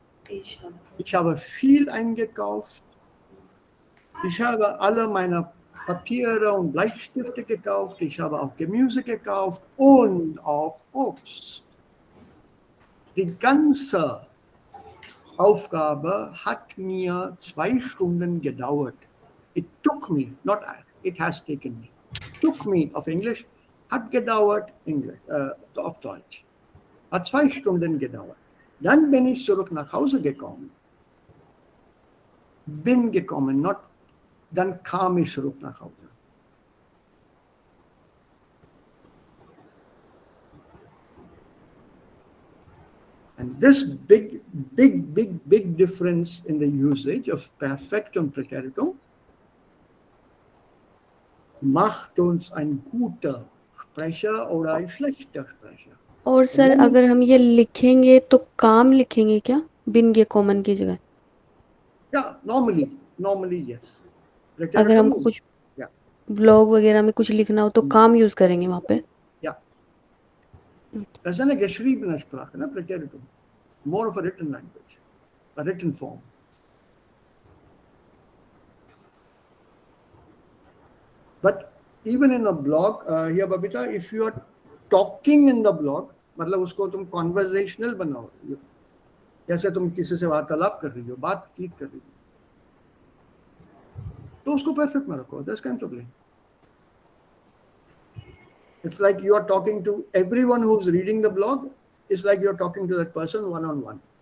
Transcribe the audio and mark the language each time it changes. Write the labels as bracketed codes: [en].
[de] Ich habe viel eingekauft. Ich habe alle meine Papiere und Bleistifte gekauft. Ich habe auch Gemüse gekauft und auch Obst. Die ganze Aufgabe hat mir 2 Stunden gedauert. [en] It took me, not it has taken me. Took me [de] auf Englisch, hat gedauert auf Deutsch. Hat 2 Stunden gedauert. Dann bin ich zurück nach Hause gekommen. Bin gekommen, dann kam ich zurück nach Hause. [en] And this big difference in the usage of Perfektum Präteritum [de] macht uns ein guter Sprecher oder ein schlechter Sprecher. [hi] और sir अगर हम ये लिखेंगे तो काम लिखेंगे क्या बिन गेकोमन की जगह? [en] Yeah, normally yes. [hi] अगर हमको कुछ ब्लॉग वगैरह में कुछ लिखना हो तो काम यूज करेंगे वहाँ पे? [en] Yeah. [de] Das ist eine geschriebene Sprache, ne? Präteritum. [en] More of a written language, a written form. But even in a blog, here Babita, if you are talking in the blog, [hi] मतलब उसको तुम conversational बनाओ, जैसे तुम किसी से वार्तालाप कर रही हो, बातचीत कर रही हो, तो उसको perfect में रखो. [en] That's kind of thing. It's like you are talking to everyone who's reading the blog. It's like you're talking to that person one-on-one.